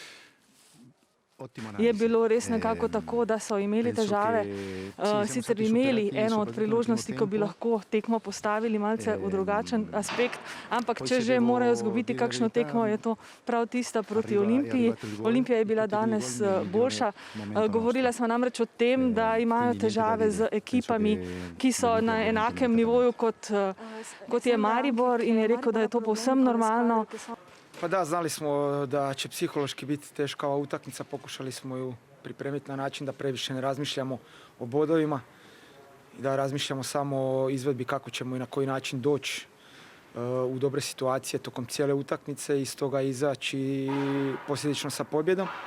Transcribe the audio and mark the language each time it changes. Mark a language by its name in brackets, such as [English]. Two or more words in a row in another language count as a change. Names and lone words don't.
[Slovenian] Je bilo res nekako tako, da so imeli težave, sicer imeli eno od priložnosti, ko bi lahko tekmo postavili malce v drugačen aspekt, ampak če že morajo izgubiti kakšno tekmo, je to prav tista proti Olimpiji. Olimpija je bila danes boljša. Govorila smo namreč o tem, da imajo težave z ekipami, ki so na enakem nivoju kot je Maribor, in je rekel, da je to povsem normalno. [Croatian] Pa da, znali smo da će psihološki biti teška ova utakmica, pokušali smo ju pripremiti na način da previše ne razmišljamo o bodovima i da razmišljamo samo o izvedbi kako ćemo i na koji način doći u dobre situacije tokom cijele utakmice i iz toga izaći posljedično sa pobjedom.